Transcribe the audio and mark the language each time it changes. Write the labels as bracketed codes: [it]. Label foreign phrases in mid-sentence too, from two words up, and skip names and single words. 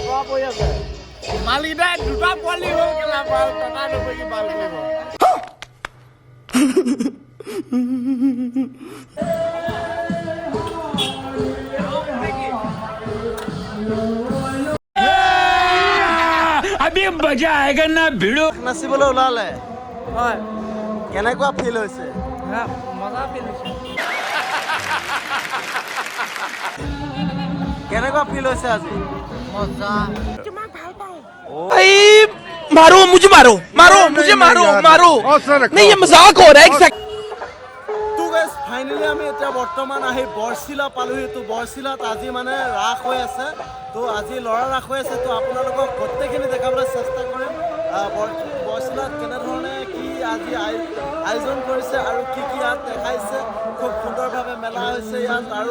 [as] মালিদাই দুটা পোৱালি হ'ল কেলা বাল টকা নকৈ কি বাল কৰিব [hi] अभी मजा आएगा ना भिड़ो [as] নাচিবলৈ ওলালে হয় কেনেকুৱা ফিল হৈছে মজা ফিল হৈছে কেনেকুৱা ফিল হৈছে আজি মজা তোমাক ভাল পাওঁ [hi] मारो मुझे मारो मारो मुझे मारो मारो नहीं ये मजाक हो रहा है एक सेकंड [as] তো গাইস ফাইনালি আমি এতিয়া বৰ্তমান আহি বৰশিলা পালোহি তো বৰশিলাত আজি মানে ৰাস হৈ আছে তো আজি লৰা ৰাস হৈ আছে তো আপোনালোকক গোটেইখিনি দেখাবলৈ চেষ্টা কৰিম বৰশিলাত কেনেধৰণে কি আজি আয়োজন কৰিছে আৰু কি কি ইয়াত দেখাইছে খুব সুন্দৰভাৱে মেলা হৈছে ইয়াত আৰু